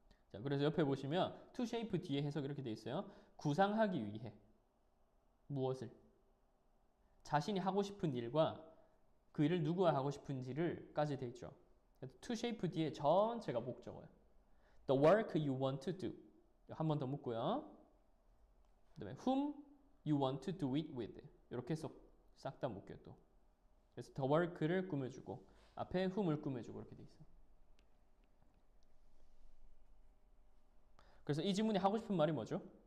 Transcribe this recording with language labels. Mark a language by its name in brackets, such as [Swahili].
[Korean] 자, 그래서 옆에 보시면 [English] to shape [Korean] 뒤에 해석 이렇게 돼 있어요. 구상하기 위해 무엇을? 자신이 하고 싶은 일과 그 일을 누구와 하고 싶은지를까지 돼 있죠. [English] to shape [Korean] 뒤에 전체가 목적어예요. [English] The work you want to do. [Korean] 한 번 더 묻고요. 그다음에 [English] whom you want to do it with. [Korean] 이렇게 해서 싹 다 묶여요 또. 그래서 the work를 꾸며주고 앞에 whom을 꾸며주고 이렇게 돼 있어요. 그래서 이 지문이 하고 싶은 말이 뭐죠?